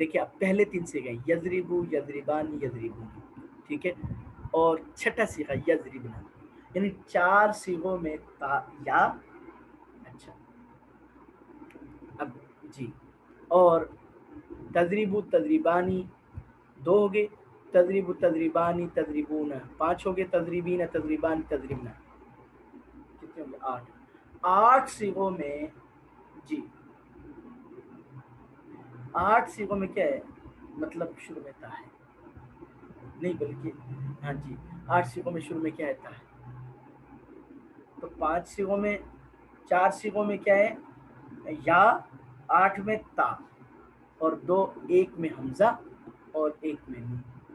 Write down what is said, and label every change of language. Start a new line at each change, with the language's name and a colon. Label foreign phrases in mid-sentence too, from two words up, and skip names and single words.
Urdu: دیکھیے اب پہلے 3 صیغے
Arabic: یضربو، یضربانی، یضربون،
Urdu: ٹھیک ہے. اور چھٹا صیغہ یضربنا، یعنی 4 صیغوں میں تا یا. اچھا اب جی، اور
Arabic: تضریبو تضریبانی
Urdu: 2 ہو گئے،
Arabic: تضریبو تضریبانی تضریبون 5
Urdu: ہو گئے،
Arabic: تضریبین تضریبان تضریبنا
Urdu: کتنے ہو گئے 8 صیغوں میں. جی 8 صیغوں میں کیا ہے مطلب شروع میں تا ہے نہیں بلکہ ہاں جی 8 صیغوں میں شروع میں کیا ہے تا ہے. تو 5 صیغوں میں 4 صیغوں میں کیا ہے یا، 8 میں تا، اور 2 ایک میں حمزہ اور ایک میں نون.